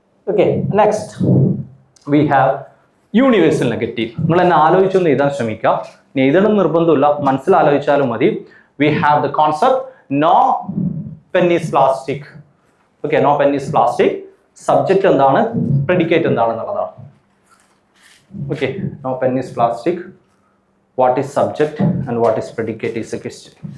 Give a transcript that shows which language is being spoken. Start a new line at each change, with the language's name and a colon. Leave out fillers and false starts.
English: Okay, next we have universal negative.
Malayalam: നിങ്ങൾ എന്നെ ആലോചിച്ചൊന്ന് എഴുതാൻ ശ്രമിക്കുക. ഇനി എഴുതണം നിർബന്ധമില്ല, മനസ്സിലാലോചിച്ചാലും മതി.
English: We have the concept no pen is plastic. Okay, no pen is plastic.
Malayalam: Subject എന്താണ്, predicate എന്താണെന്നുള്ളതാണ്.
English: Okay, no pen is plastic. What is subject and what is predicate is a question.